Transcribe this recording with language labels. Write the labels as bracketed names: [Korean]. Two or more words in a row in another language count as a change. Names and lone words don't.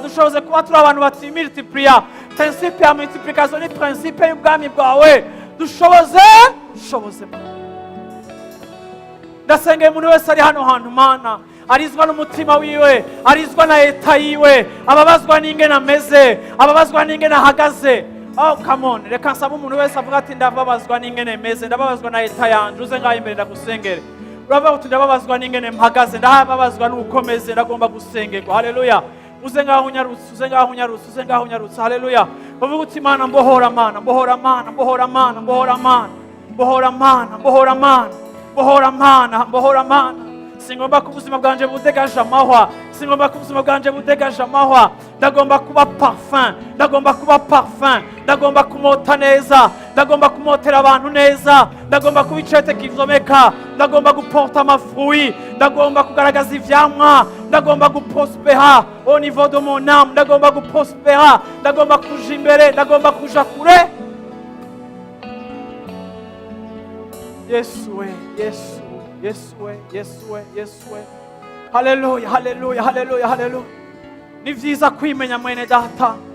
[Rundi] Dushoboze kuba turi abantu batimultiplier. Principe ya multiplication ni principe y'ubwami bwawe. Dushoboze, dushoboze, Mana. Ndasengeye umuntu wese ari hano hantu, Mana. arizwa n'umutima wiwe, arizwa na leta yiwe, ababazwa n'ingene ameze, ababazwa n'ingene ahagaze. [English] Oh, come on. [Rundi] Reka nsabe umuntu wese avuga ati, "Ndababazwa n'ingene meze, ndababazwa na leta yanje." Uze ngaho imbere ndagusengere. Uravuga uti, "Ndababazwa n'ingene mpagaze, ndababazwa n'uko meze, ndagomba gusengerwa." Haleluya. Uze ngaho unyarutse, uze ngaho unyarutse, uze ngaho unyarutse. Haleluya. Bavuga uti, "Mana, mbohora, Mana, mbohora, Mana, mbohora, Mana, mbohora, Mana." Mbohora Mana, mbohora Mana, mbohora Mana, mbohora Mana. Singomba ko ubuzima bwanje budegaje amahwa. Singomba ko ubuzima bwanje budegaje amahwa. Ndagomba kuba parfum. Ndagomba kuba parfum. Ndagomba kumota neza. Ndagomba kumotera abantu neza. Ndagomba kuba icete kivomeka. Ndagomba guporta amafruit. Ndagomba kugaragaza ivyamwa. Ndagomba guprospera [French] au niveau de mon âme. [Rundi] Ndagomba guprospera. Ndagomba kuja imbere. Ndagomba kuja kure. Yesu we, Yesu, Yesu we, Yesu we, Yesu we. Haleluya, haleluya, haleluya, haleluya. Ni vyiza kwimenya mwene data.